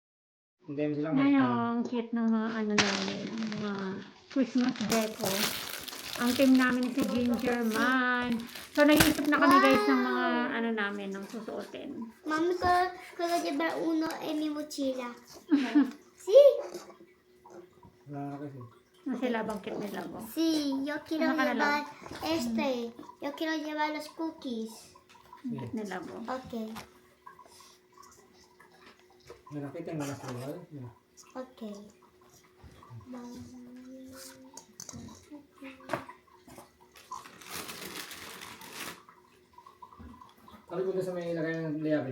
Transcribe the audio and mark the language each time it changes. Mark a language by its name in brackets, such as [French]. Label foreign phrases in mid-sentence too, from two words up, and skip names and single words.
[Filipino] Ngayon, ang cute ng mga ano namin, mga [English] Christmas deco. [Filipino] Ang team namin si Ginger Man. So, nag-iisip na kami guys ng mga ano namin, ng susuotin. [Spanish] Mami, quiero llevar uno en mi mochila. Sí, [Filipino] Wala na kasi. Ano sila, bangkit nila ko. [Spanish] sí, yo quiero [Filipino] Ano ka na lang? [Spanish] llevar yo quiero llevar los cookies. [Filipino] Bangkit nila ko. Okay, May nakita yung nalas ko. okay. Sabi ko doon sa may lagay ng liyabe.